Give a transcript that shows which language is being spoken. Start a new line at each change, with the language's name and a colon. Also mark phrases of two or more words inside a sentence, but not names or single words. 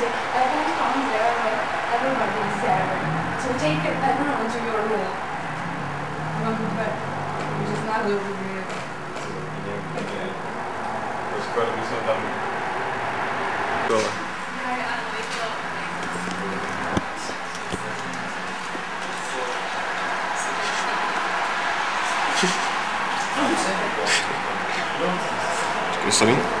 English: I won't come there, but everybody is there. So take everyone to your room. I'm going to bed. Which is not over here.
Slovak: Skoro by som tam... Dole. Počkej sa mi.